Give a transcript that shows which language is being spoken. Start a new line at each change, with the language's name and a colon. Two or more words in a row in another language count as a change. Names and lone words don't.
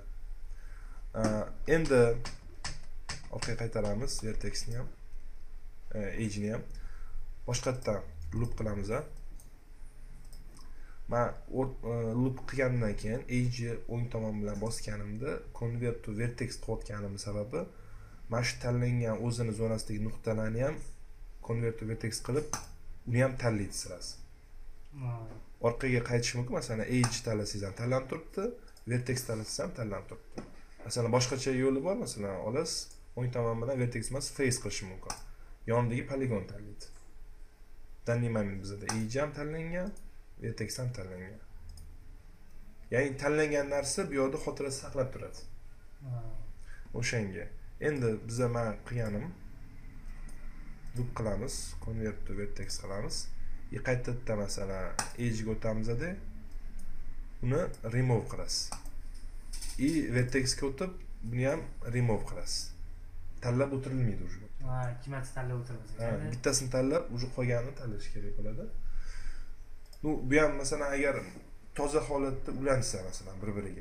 Uzbek: Endi orqaga qaytaramiz vertexni ham, edge'ni ham. Boshqatdan loop qilamiz. Men loop qilgandan keyin edge o'ng tomon bilan bosganimda
English: convert to vertex
Uzbek: qilayotganim sababi mana shu tanlangan o'zini zonasidagi nuqtalarni ham
English: convert to vertex
Uzbek: qilib uni ham tanlaydi sirasi. Orqaga qaytish mumkin. Masalan, edge tanlasangiz ham tanlanib turibdi, vertex tanlasangiz ham tanlanib turibdi. Masalan, boshqacha yo'li bor. Masalan, olasiz, o'ng tomon bilan vertex emas, face qilish mumkin. Yonidagi poligon tanlaydi. Tanlayman bizda edge ham tanlangan, vertex ham tanlangan. Ya'ni tanlangan narsa bu yerda xotirada saqlab turadi. O'shanga. Endi biz men qilganim loop qilamiz,
English: convert to vertex
Uzbek: qilamiz. Qaytadan masalan edge ga o'tamizda uni remove qilasiz. Vertex ga o'tib buni ham remove qilasiz. Tanlab o'tirilmaydi uje. Ikkimatni tanlab o'tiramiz. Bittasini tanlab, uje qolganini tanlash kerak bo'ladi. Bu ham masalan agar toza holatda ulansa masalan bir-biriga.